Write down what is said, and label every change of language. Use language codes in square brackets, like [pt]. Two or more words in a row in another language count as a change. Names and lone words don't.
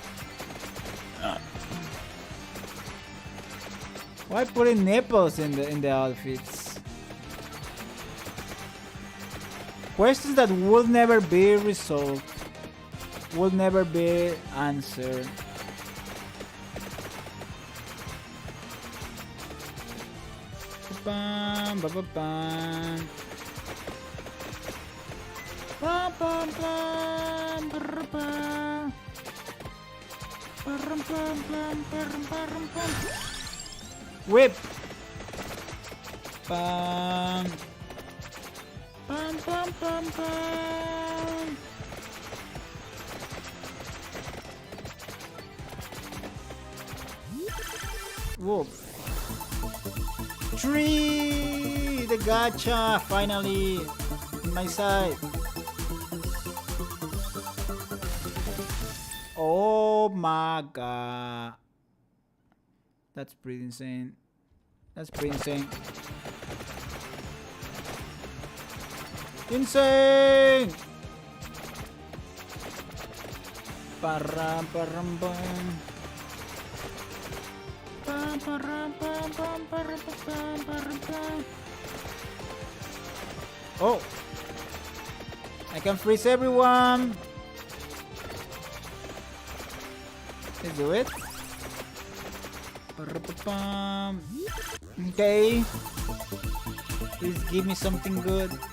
[en] Why putting nipples in the outfits? Questions that will never be resolved, will never be answered. Bam, ba, ba, bam. Bam, bam, bam, brr, bam. Bam, bam, bam, bam, bam, bam. Whip. Bam. Bam, bam, bam, bam. Whoa. Tree! The gacha! Finally! In my side. Oh my god. That's pretty insane. That's pretty insane. Insane! Param param pam. Pam param pam pam param pam param pam. Oh! I can freeze everyone! Let's do it. Okay. Please give me something good.